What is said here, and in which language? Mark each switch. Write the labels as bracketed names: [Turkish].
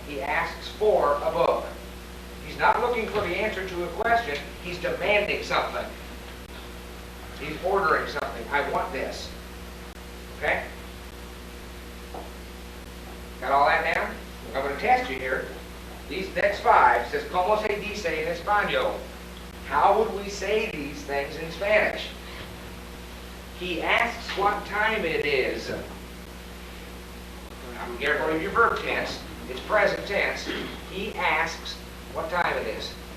[English] He asks for a book. He's not looking for the answer to a question. He's demanding something. He's ordering something. I want this. Okay? Got all that down? I'm going to test you here. These next 5 says, [Spanish] ¿Cómo se dice en español? [English] How would we say these things in Spanish? He asks what time it is. Now, be careful of your verb tense. It's present tense. He asks what time it is.